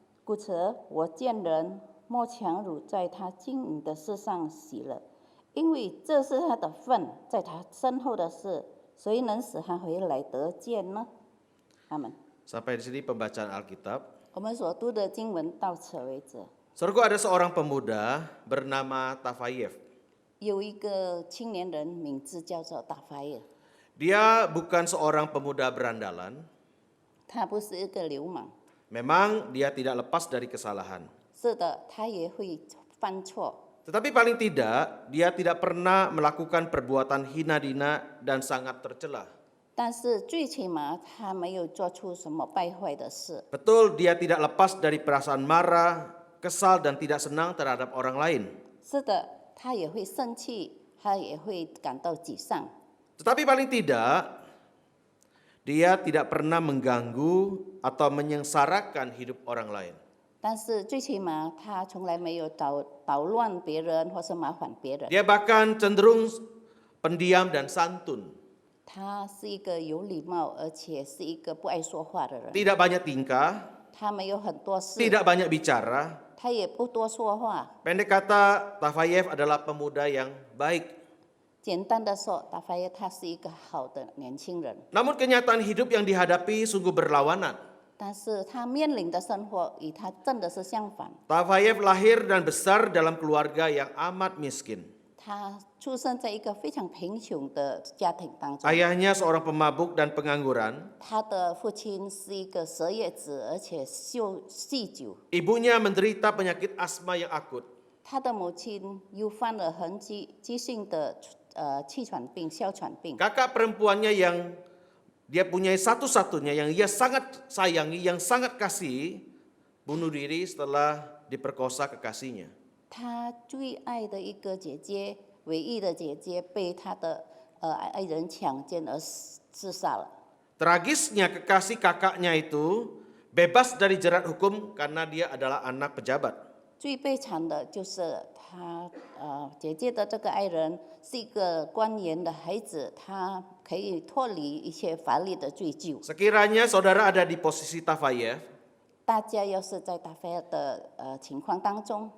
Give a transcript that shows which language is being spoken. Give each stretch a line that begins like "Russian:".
Chinese: 故此，我见人莫强辱在他经营的事上喜乐，因为这是他的份，在他身后的事，谁能使他回来得见呢？阿门。
Indonesian: Sampai di sini pembacaan Alkitab.
Chinese: 我们所读的经文到此为止。
Indonesian: Saudaraku, ada seorang pemuda bernama Tafayev.
Chinese: 有一个青年人，名字叫做达法尔，
Indonesian: Dia bukan seorang pemuda berandalan.
Chinese: 他不是一个流氓，
Indonesian: Memang dia tidak lepas dari kesalahan.
Chinese: 是的，他也会犯错，
Indonesian: Tetapi paling tidak, dia tidak pernah melakukan perbuatan hina dina dan sangat tercela.
Chinese: 但是最起码他没有做出什么败坏的事。
Indonesian: Betul, dia tidak lepas dari perasaan marah, kesal, dan tidak senang terhadap orang lain.
Chinese: 是的，他也会生气，他也会感到沮丧。
Indonesian: Tetapi paling tidak, dia tidak pernah mengganggu atau menyengsarakan hidup orang lain.
Chinese: 但是最起码他从来没有捣乱别人或是麻烦别人。
Indonesian: Dia bahkan cenderung pendiam dan santun.
Chinese: 他是一个有礼貌，而且是一个不爱说话的人。
Indonesian: Tidak banyak tingkah,
Chinese: 他没有很多事，
Indonesian: tidak banyak bicara.
Chinese: 他也不多说话。
Indonesian: Pendek kata, Tafayev adalah pemuda yang baik.
Chinese: 简单的说，达法耶他是一个好的年轻人，
Indonesian: Namun kenyataan hidup yang dihadapi sungguh berlawanan.
Chinese: 但是他面临的生活与他真的是相反。
Indonesian: Tafayev lahir dan besar dalam keluarga yang amat miskin.
Chinese: 他出生在一个非常贫穷的家庭当中，
Indonesian: Ayahnya seorang pemabuk dan pengangguran.
Chinese: 他的父亲是一个蛇叶子，而且酗酒。
Indonesian: Ibunya menderita penyakit asma yang akut.
Chinese: 他的母亲又患了很急性的气喘病、哮喘病。
Indonesian: Kakak perempuannya yang dia punya satu-satunya yang ia sangat sayangi, yang sangat kasihi, bunuh diri setelah diperkosa kekasihnya.
Chinese: 他最爱的一个姐姐，唯一的姐姐，被他的爱人强奸而自杀了。
Indonesian: Tragisnya kekasih kakaknya itu bebas dari jerat hukum karena dia adalah anak pejabat.
Chinese: 最悲惨的就是他姐姐的这个爱人是一个官员的孩子，他可以脱离一切法律的追究。
Indonesian: Sekiranya saudara ada di posisi Tafayev,
Chinese: 大家要是在达菲尔的情况当中，